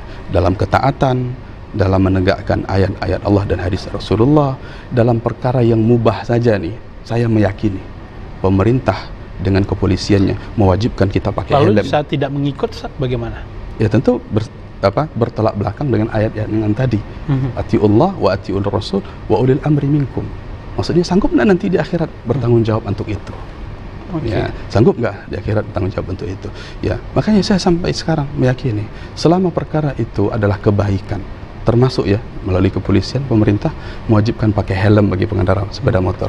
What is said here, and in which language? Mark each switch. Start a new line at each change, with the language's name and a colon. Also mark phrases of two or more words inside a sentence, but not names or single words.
Indonesian: Dalam ketaatan, dalam menegakkan ayat-ayat Allah dan hadis Rasulullah, dalam perkara yang mubah saja nih, saya meyakini pemerintah dengan kepolisiannya mewajibkan kita pakai helm. Lalu saya tidak mengikut, bagaimana? Ya tentu bertolak belakang dengan ayat yang tadi.
Arabic: أطيعوا الله وأطيعوا الرسول وأولي الأمر منكم.
Indonesian: Maksudnya sanggup nggak nanti di akhirat bertanggung jawab untuk itu? Ya, sanggup nggak di akhirat bertanggung jawab untuk itu? Ya, makanya saya sampai sekarang meyakini selama perkara itu adalah kebaikan, termasuk ya melalui kepolisian, pemerintah mewajibkan pakai helm bagi pengendara sepeda motor.